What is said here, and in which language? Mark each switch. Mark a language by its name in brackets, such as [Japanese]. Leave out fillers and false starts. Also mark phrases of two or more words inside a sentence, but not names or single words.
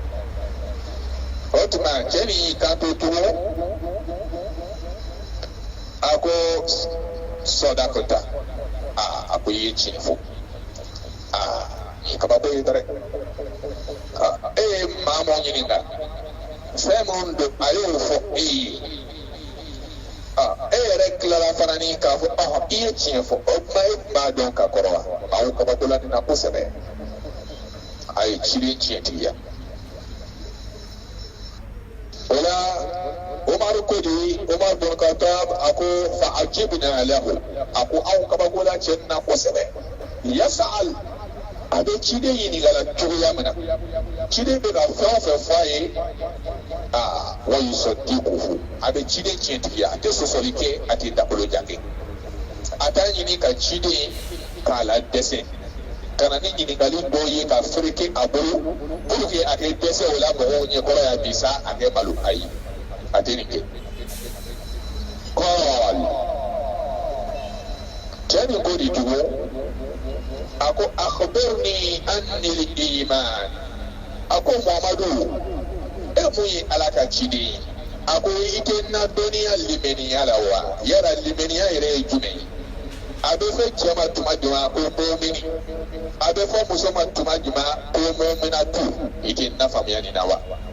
[Bambara] o tuma cɛ min y'i kanto tugun a ko sɔdakota a ko i ye tiɲɛ fɔ kabako ye dɛ e ye maa mun ɲininka fɛn mun don a y'o fɔ e ye e yɛrɛ tilala fana ni k'a fɔ i ye tiɲɛ fɔ o tuma e tun b'a dɔn ka kɔrɔ wa a y'o kabako la nin na kosɛbɛ a ye ciden tiɲɛtigiya o la Umar ko de Umar bin Khattab a ko [Arabic] فعجبنا له [Bambara] a ko anw kabako la cɛ nin na kosɛbɛ yas'al a bɛ ciden ɲininka la cogoya min na ciden bɛ ka fɛn o fɛn fɔ a ye [Arabic] و يصدقه [Bambara] a bɛ ciden tiɲɛtigiya a tɛ sɔsɔli kɛ a tɛ dagolo jate a t'a ɲini ka ciden k'a la dɛsɛ ka na ni ɲininkali dɔw ye ka fereke a bolo [French] pour que [Bambara] a kɛ dɛsɛ o la mɔgɔw ɲɛkɔrɔ ya bi sa a kɛ malo ayi a tɛ nin kɛ kɔɔl cɛ nin ko de tugun a ko [Arabic] أخبرني عن الإيمان [Bambara] a ko Muhamadu e mun ye ala ka ciden ye a ko i tɛ na dɔnniya limaniya la wa yala limaniya yɛrɛ ye jumɛn ye a bɛ fɔ cɛ ma tuma jumɛn ko mumini a bɛ fɔ muso ma tuma jumɛn ko muminatu i tɛ na faamuya nin na wa